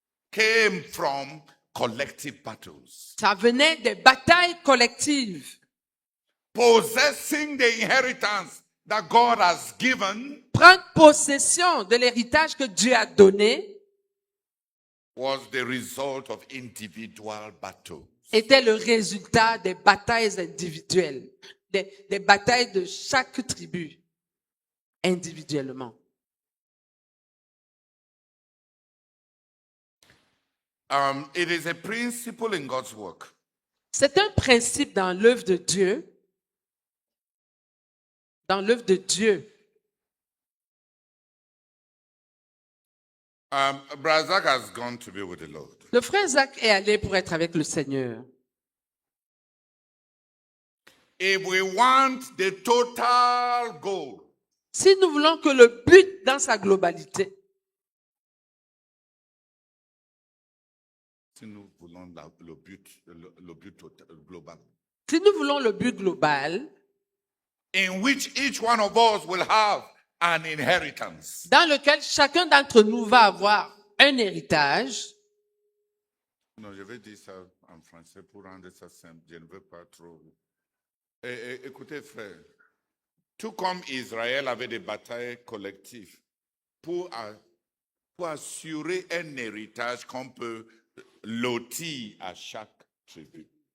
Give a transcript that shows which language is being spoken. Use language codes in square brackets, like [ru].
[en] came from collective battles. [fr] ça venait des batailles collectives. [en] Possessing the inheritance that God has given [fr] Prendre possession de l'héritage que Dieu a donné [en] was the result of individual battles. [fr] était le résultat des batailles individuelles, des batailles de chaque tribu individuellement. [en] It is a principle in God's work. [fr] C'est un principe dans l'œuvre de Dieu. Dans l'œuvre de Dieu. [en] Brother Zach has gone to be with the Lord. [fr] Le frère Zach est allé pour être avec le Seigneur. [en] If we want the total goal, [fr] Si nous voulons que le but dans sa globalité, si nous voulons voulons le but global. Si nous voulons le but global, [en] In which each one of us will have an inheritance. [fr] dans lequel chacun d'entre nous va avoir un héritage, Non, je vais dire ça en français pour rendre ça simple. Je ne veux pas trop. Écoutez, frère, tout comme Israël avait des batailles collectives pour assurer un héritage qu'on peut lotir à chaque tribu.